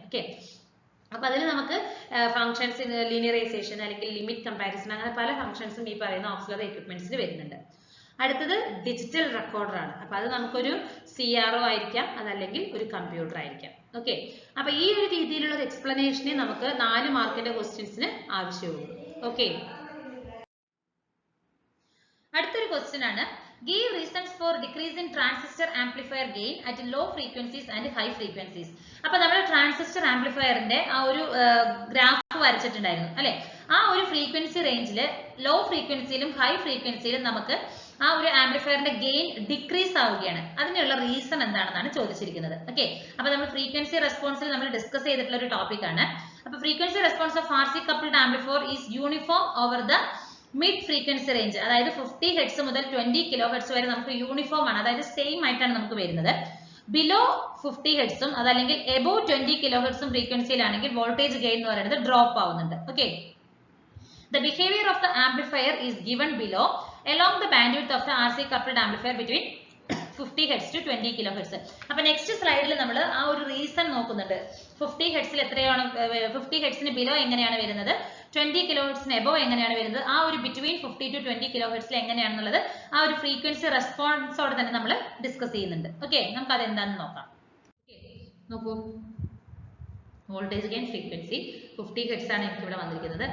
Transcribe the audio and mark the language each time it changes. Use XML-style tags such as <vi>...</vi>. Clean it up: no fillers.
<ml>Okay, അപ്പൊ അതിൽ നമുക്ക് ഫംഗ്ഷൻസ്, ലീനിയറൈസേഷൻ അല്ലെങ്കിൽ ലിമിറ്റ് കമ്പാരിസൺ, അങ്ങനെ പല ഫംഗ്ഷൻസും ഈ പറയുന്ന ഓക്സിലറി എക്യുപ്മെന്റ്സിൽ വരുന്നുണ്ട്. അടുത്തത് ഡിജിറ്റൽ റെക്കോർഡർ ആണ്. അപ്പൊ അത് നമുക്കൊരു CRO ആയിരിക്കാം, അതല്ലെങ്കിൽ ഒരു കമ്പ്യൂട്ടർ ആയിരിക്കാം. ഓക്കെ, അപ്പൊ ഈ ഒരു രീതിയിലുള്ള ഒരു എക്സ്പ്ലനേഷനെ നമുക്ക് 4 മാർക്കിന്റെ ക്വസ്റ്റ്യൻസിന് ആവശ്യമുള്ളൂ.</ml> <en>okay,</en> <ml>അടുത്തൊരു ക്വസ്റ്റ്യൻ ആണ്,</ml> <en>give reasons for decrease in transistor amplifier gain at low frequencies and high frequencies.</en> <ml>അപ്പൊ നമ്മൾ ട്രാൻസിസ്റ്റർ ആംപ്ലിഫയറിന്റെ ആ ഒരു ഗ്രാഫ് വരച്ചിട്ടുണ്ടായിരുന്നു അല്ലെ. ആ ഒരു ഫ്രീക്വൻസി റേഞ്ചിൽ ലോ ഫ്രീക്വൻസിയിലും ഹൈ ഫ്രീക്വൻസിയിലും നമുക്ക് ആ ഒരു ആംപ്ലിഫയറിന്റെ ഗെയിൻ ഡിക്രീസ് ആവുകയാണ്. അതിനുള്ള റീസൺ എന്താണെന്നാണ് ചോദിച്ചിരിക്കുന്നത്. ഓക്കെ, അപ്പൊ നമ്മൾ ഫ്രീക്വൻസി റെസ്പോൺസിൽ നമ്മൾ ഡിസ്കസ് ചെയ്തിട്ടുള്ള ഒരു ടോപ്പിക് ആണ്.</ml> <en>അപ്പൊ frequency response of RC coupled amplifier is uniform over the mid frequency range.</en> <ml>അതായത് 50 ഹെർട്സ് മുതൽ 20 കിലോ ഹെർട്സ് വരെ നമുക്ക് യൂണിഫോം ആണ്, അതായത് സെയിം ആയിട്ടാണ് നമുക്ക് വരുന്നത്. ബിലോ 50 ഹെർട്സും അതല്ലെങ്കിൽ എബോ 20 കിലോ ഹെർട്സും ഫ്രീക്വൻസിയിലാണെങ്കിൽ വോൾട്ടേജ് ഗെയിൻ എന്ന് പറയുന്നത് ഡ്രോപ്പ് ആവുന്നുണ്ട്.</ml> <en>Okay, the behavior of the amplifier is given below along the bandwidth of the RC coupled amplifier between 50 Hz to 20 kHz.</en> <ml>അപ്പോൾ നെക്സ്റ്റ് സ്ലൈഡിൽ നമ്മൾ ആ ഒരു റീസൺ നോക്കുന്നുണ്ട്. 50 ഹെർട്സിൽ എത്രയാണ്, 50 ഹെർട്സിന് ബിലോ എങ്ങനെയാണ് വരുന്നത്, 20 കിലോഹെർട്സിന് എബോ എങ്ങനെയാണ് വരുന്നത്, ആ ഒരു ബിറ്റ്വീൻ 50 to 20 കിലോഹെർട്സിൽ എങ്ങനെയാണെന്നുള്ളത് ആ ഒരു ഫ്രീക്വൻസി റെസ്പോൺസോടെ തന്നെ നമ്മൾ ഡിസ്കസ് ചെയ്യുന്നുണ്ട്. ഓക്കെ, നമുക്ക് അത് എന്താണെന്ന് നോക്കാം. നോക്കൂ, വോൾട്ടേജ് ഗെയിൻ ഫ്രീക്വൻസി 50 ഹെർട്സ് ആണ് എനിക്ക് ഇവിടെ വന്നിരിക്കുന്നത്.</ml>